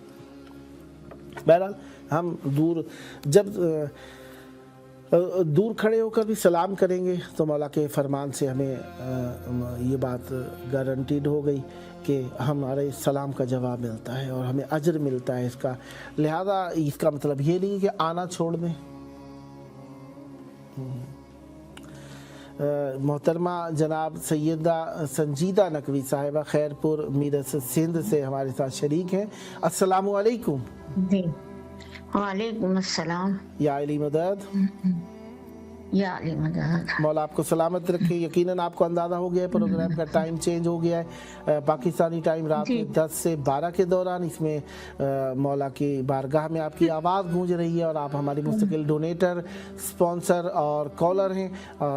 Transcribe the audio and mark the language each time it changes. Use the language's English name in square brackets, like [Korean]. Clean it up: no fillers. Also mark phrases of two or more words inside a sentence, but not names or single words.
[Urdu] بہرحال ہم دور کھڑے ہو کر بھی سلام کریں گے تو مولا کے فرمان سے ہمیں یہ بات گارنٹیڈ ہو گئی کہ ہمارے سلام کا جواب ملتا ہے اور ہمیں اجر ملتا ہے اس کا. لہٰذا اس کا مطلب یہ نہیں کہ آنا چھوڑ دیں. محترمہ جناب سیدہ سنجیدہ نقوی صاحبہ خیرپور میرس سندھ سے ہمارے ساتھ شریک ہیں. السلام علیکم. جی وعلیکم السلام. یا علی مدد, یا علی مدد. مولا آپ کو سلامت رکھے. یقیناً آپ کو اندازہ ہو گیا ہے پروگرام کا [English] time change [Urdu] ہو گیا ہے. پاکستانی ٹائم رات میں 10 سے 12 کے دوران اس میں مولا کی بارگاہ میں آپ کی آواز گونج رہی ہے اور آپ ہماری مستقل ڈونیٹر، اسپانسر اور کالر ہیں.